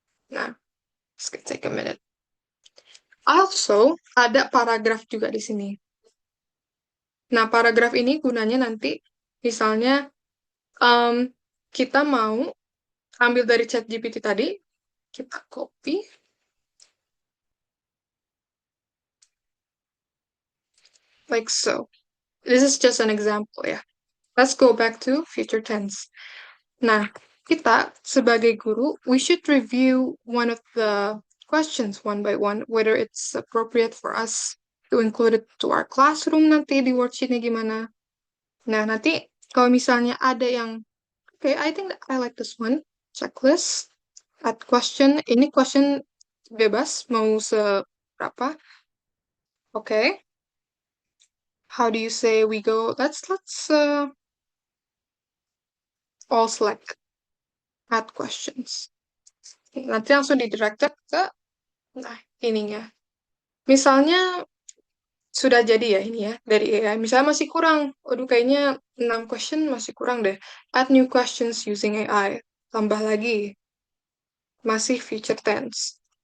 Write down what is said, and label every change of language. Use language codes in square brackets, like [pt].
[en] Nah, it's gonna take a minute. [id] Also, ada paragraf juga di sini. Nah, paragraf ini gunanya nanti, misalnya, kita mau ambil dari ChatGPT tadi, kita copy, [en] like so. This is just an example ya. Let's go back to future tense. [id] Nah, kita sebagai guru, [en] we should review one of the questions one by one, whether it's appropriate for us to include it to our classroom [id] nanti di worksheetnya gimana. Nah, nanti kalau misalnya ada yang, [en] okay, I think that I like this one, checklist, add question, [id] ini question bebas, mau seberapa. [en] Okay. How do you say we go? Let's all select add questions. [id] Nanti langsung di-directed ke, nah, ininya. Misalnya, sudah jadi ya ini ya, dari AI. Misalnya masih kurang, aduh kayaknya 6 question masih kurang deh. [en] Add new questions using AI. [id] Tambah lagi. Masih [en] future tense.